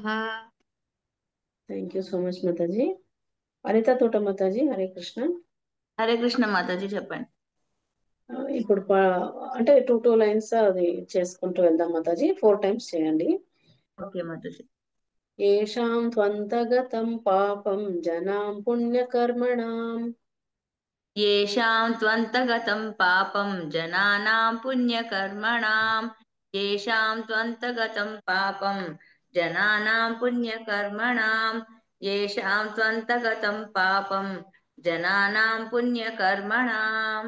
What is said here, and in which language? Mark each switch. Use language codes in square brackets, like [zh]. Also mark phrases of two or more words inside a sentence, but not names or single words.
[en] Thank you so much [te] మాతాజీ. అనిత తోట మాతాజీ, హరే కృష్ణ. హరే కృష్ణ మాతాజీ చెప్పండి. ఇప్పుడు అంటే 2 లైన్స్ అది చేసుకుంటూ వెళ్దాం మాతాజీ. 4 టైమ్స్ చేయండి. ఓకే మాతాజీ. [sa] एषां त्वन्तगतं पापं जनां पुण्यकर्मणां येषां त्वन्तगतं पापं जनानां पुण्यकर्मणां येषां त्वन्तगतं पापं जनानां पुण्यकर्मणां येषां त्वन्तगतं पापं जनानां पुण्यकर्मणाम्